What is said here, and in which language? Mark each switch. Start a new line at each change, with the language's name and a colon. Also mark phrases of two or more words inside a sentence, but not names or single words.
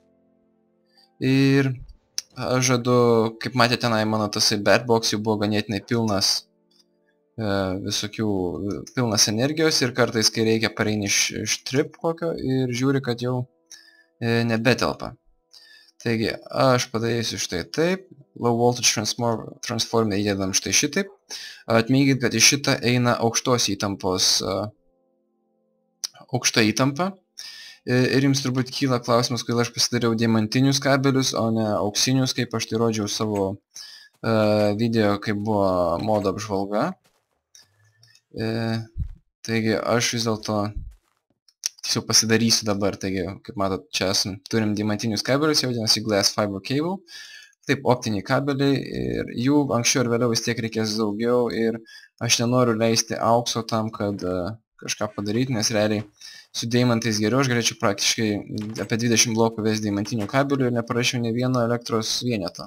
Lithuanian: Ir aš žadu, kaip matėte, tenai mano tasai Batbox jau buvo ganėtinai pilnas visokių pilnas energijos ir kartais, kai reikia, pareini iš trip kokio ir žiūri, kad jau nebetelpa. Taigi, aš padarysiu štai taip,
English: low voltage transformer
Lithuanian: įdedam štai šitaip. Atminkit, kad į šitą eina aukštos įtampos, aukšta įtampa. Ir jums turbūt kyla klausimas, kodėl aš pasidariau diamantinius kabelius, o ne auksinius, kaip aš tai rodžiau savo video, kai buvo modo apžvalga. Taigi aš vis dėlto tiesiog pasidarysiu dabar. Taigi, kaip matot, čia turim diamantinius kabelius, jau vadinasi
English: glass fiber cable.
Lithuanian: Taip, optiniai kabeliai ir jų anksčiau ir vėliau vis tiek reikės daugiau ir aš nenoriu leisti aukso tam, kad kažką padaryti, nes realiai su deimantais geriau aš galėčiau praktiškai apie 20 blokų vesti diamantinių kabelių ir neparašiau ne vieno elektros vieneto.